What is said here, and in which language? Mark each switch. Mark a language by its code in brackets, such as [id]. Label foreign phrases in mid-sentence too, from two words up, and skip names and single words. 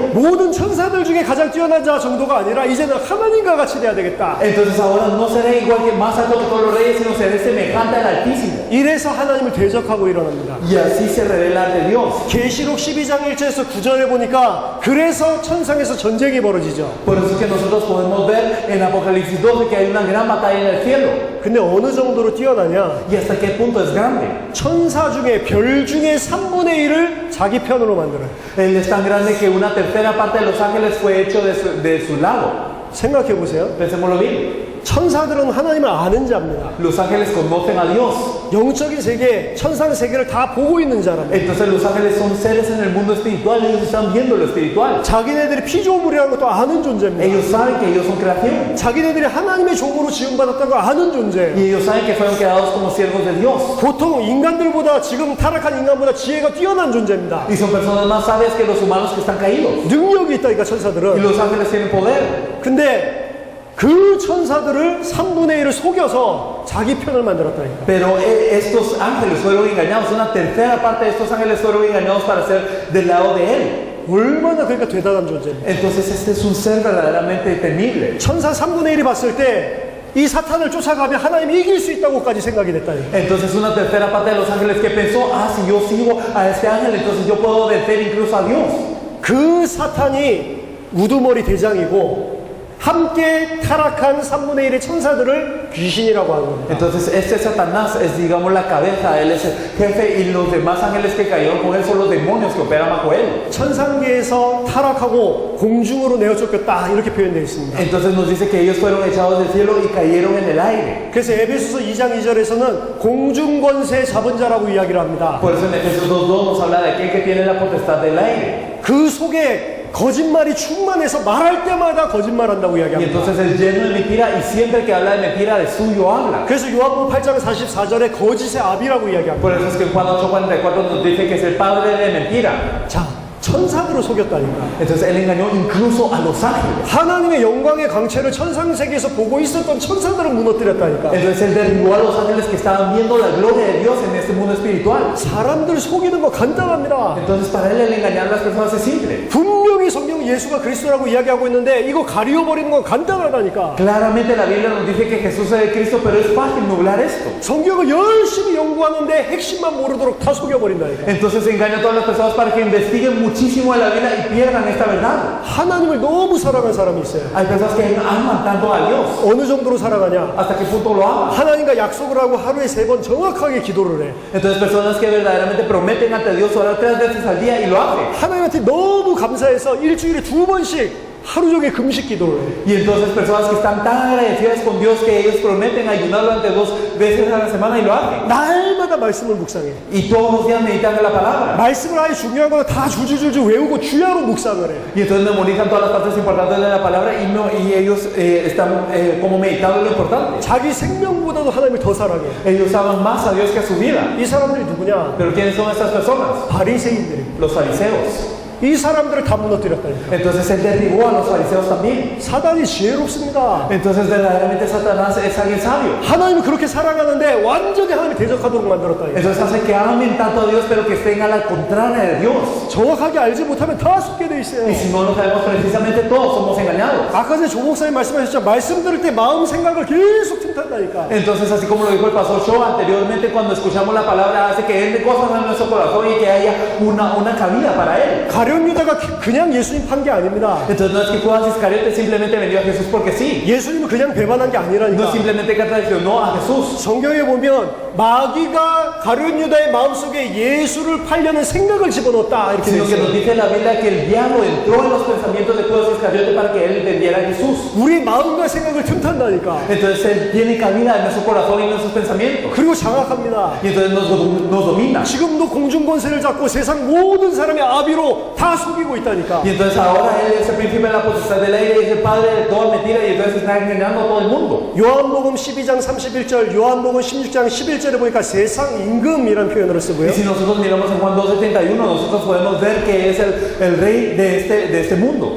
[ko] 모든 천사들 중에 가장 뛰어난 자 정도가 아니라 이제는 하나님과 같이 돼야 되겠다. [es] Entonces ahora no seré igual que más alto que todos los reyes, sino seré semejante al Altísimo. [ko] 이래서 하나님을 대적하고 일어납니다. [es] Y así se revela ante Dios. [ko] 계시록 12장 1절에서 9절에 보니까 그래서 천상에서 전쟁이 벌어지죠. [es] Por eso es que nosotros podemos ver en Apocalipsis 12 que hay una gran batalla en el cielo. [ko] 근데 어느 정도로 뛰어나냐? [es] ¿Y hasta qué punto es grande? [ko] 천사 중에 별 중에 3분의 1을 자기 편으로 만들어요. [es] Él es tan grande que una tercera parte de los ángeles fue hecho de su lado. [ko] 생각해 보세요. [es] Pensémoslo bien. [ko] 천사들은 하나님을 아는 자입니다. [es] Los ángeles conocen a Dios. [ko] 영적인 세계, 천상 세계를 다 보고 있는 자랍니다. [es] Entonces los ángeles son seres en el mundo espiritual. Ellos están viendo lo espiritual. [ko] 자기네들이 피조물이라는 것도 아는 존재입니다. [es] Ellos saben que ellos son creación. [ko] 자기네들이 하나님의 종으로 지음받았다는 걸 아는 존재예요. [es] Y ellos saben que fueron creados como siervos de Dios. [ko] 보통 인간들보다 지금 타락한 인간보다 지혜가 뛰어난 존재입니다. [es] Y son personas más sabias que los humanos que están caídos. [ko] 능력이 있다니까 [es] Y [ko] 천사들은. [es] los ángeles tienen poder. [ko] 근데 그 천사들을 3분의 1을 속여서 자기 편을 만들었다니까. [es] Pero estos ángeles fueron engañados. Una tercera parte de estos ángeles fueron engañados para ser del lado de él. [ko] 얼마나 그러니까 대단한 존재입니다. [es] Entonces este es un ser verdaderamente temible. [ko] 천사 3분의 1이 봤을 때 이 사탄을 쫓아가면 하나님이 이길 수 있다고까지 생각이 됐다니까. [es] Entonces una tercera parte de los ángeles que pensó, ah, si yo sigo a este ángel, entonces yo puedo vencer incluso a Dios. [ko] 그 사탄이 우두머리 대장이고 함께 타락한 3분의 1의 천사들을 귀신이라고 하는 겁니다. [es] Entonces este Satanás es, digamos, la cabeza, él es el jefe y los demás ángeles que cayeron con él son los demonios que operan bajo él. [ko] 천상계에서 타락하고 공중으로 내어 쫓겼다 이렇게 표현되어 있습니다. [es] Entonces nos dice que ellos fueron echados del cielo y cayeron en el aire. [ko] 그래서 에베소서 2장 2절에서는 공중권세 잡은 자라고 이야기를 합니다. [es] Por eso en Efesios 2:2 nos habla de aquel que tiene la potestad del aire. [ko] 그 속에 거짓말이 충만해서 말할 때마다 거짓말한다고 [es] Y [ko] 이야기합니다. [es] entonces es lleno de mentira y siempre que habla de mentira de suyo habla. [ko] 그래서 요한복음 8장 44절에 거짓의 아비라고 이야기합니다. [es] Por eso es que en Juan 8:44 nos dice que es el padre de mentira. [ko] 자, 천사들을 속였다니까. [es] Entonces él engañó incluso a los ángeles. [ko] 하나님의 영광의 광채를 천상세계에서 보고 있었던 천사들을 무너뜨렸다니까. [es] Entonces él derribó a los ángeles que estaban viendo la gloria de Dios en este mundo espiritual. [ko] 사람들 속이는 거 간단합니다. [es] Entonces para él el engañar a las personas es simple. [ko] 분명히 성경 예수가 그리스도라고 이야기하고 있는데 이거 가리워버리는 건 간단하다니까. [es] Claramente la Biblia nos dice que Jesús es el Cristo, pero es fácil nublar esto. [ko] 성경을 열심히 연구하는데 핵심만 모르도록 다 속여버린다니까. [es] Entonces engaña a todas las personas para que investiguen muchísimo de la Biblia y pierdan esta verdad. [ko] 하나님을 너무 사랑한 사람이 있어요. [es] Hay personas que aman tanto a Dios. [ko] 어느 정도로 사랑하냐? [es] ¿Hasta qué punto lo aman? [ko] 하나님과 약속을 하고 하루에 3번 정확하게 기도를 해. [es] Entonces personas que verdaderamente prometen ante Dios orar 3 veces al día y lo hacen. [ko] 하나님한테 너무 감사해서 일주일에 2번씩 하루 종일 금식 기도를 해. [es] Y entonces personas que están tan agradecidas con Dios que ellos prometen ayunar durante 2 veces a la semana y lo hacen. [ko] 날마다 매일마다 말씀을 묵상해. [es] y todos los días meditan en la palabra. [ko] 말씀을 아예 중요한 거는 다 줄줄줄 외우고 주야로 묵상을 해. [es] Y entonces memorizan todas las partes importantes de la palabra y, no, y ellos están como meditando lo importante. [ko] 자기 생명보다도 하나님을 더 사랑해. [es] Ellos aman más a Dios que a su vida. [ko] 이 사람들이 누구냐? [es] Pero ¿quiénes son estas personas? [ko] 바리새인들이. [es] Los fariseos. [ko] 이 사람들을 다 무너뜨렸다니까. [es] Entonces él derribó a los fariseos también. [ko] 사단이 지혜롭습니다. [es] Entonces verdaderamente Satanás es alguien sabio. [ko] 하나님을 그렇게 사랑하는데 완전히 하나님을 대적하도록 만들었다니까. [es] Entonces hace que amen tanto a Dios pero que estén a la contraria de Dios. [ko] 정확하게 알지 못하면 다 속게 돼 있어요. [es] Y si no lo sabemos precisamente todos somos engañados. [ko] 아까 전에 조 목사님 말씀하셨죠. 말씀 들을 때 마음 생각을 계속 틈탄다니까. [es] Entonces así como lo dijo el pastor Shaw anteriormente, cuando escuchamos la palabra hace que entre cosas en nuestro corazón y que haya una cabida para él. [ko] 가룟 유다가 그냥 예수님 판 게 아닙니다. [es] Entonces no es que Judas Iscariote simplemente vendió a Jesús porque sí. [ko] 예수님은 그냥 배반한 게 [es] No [ko] 아니라니까. [es] simplemente que traicionó a Jesús. [ko] 성경에 보면 마귀가 가룟 유다의 마음속에 예수를 팔려는 생각을 집어넣었다 이렇게 돼 [es] Sino que nos [ko] 있어요. [es] dice la Biblia que el diablo entró en los pensamientos de Judas Iscariote para que él vendiera a Jesús. [ko] 우리 마음과 생각을 틈탄다니까. [es] Entonces él tiene cabida en nuestro corazón y en nuestros pensamientos. [ko] 그리고 장악합니다. [es] Y entonces nos domina. [ko] 지금도 공중권세를 잡고 세상 모든 사람의 아비로 다 속이고 있다니까. [es] Y entonces ahora él es el príncipe de la potestad del aire y es el padre de toda mentira y entonces está engañando a todo el mundo. [ko] 요한복음 12장 31절, 요한복음 16장 11절에 보니까 세상 임금이라는 표현을 쓰고요. [es] Y si nosotros miramos en Juan 2:71, nosotros podemos ver que es el rey de este mundo.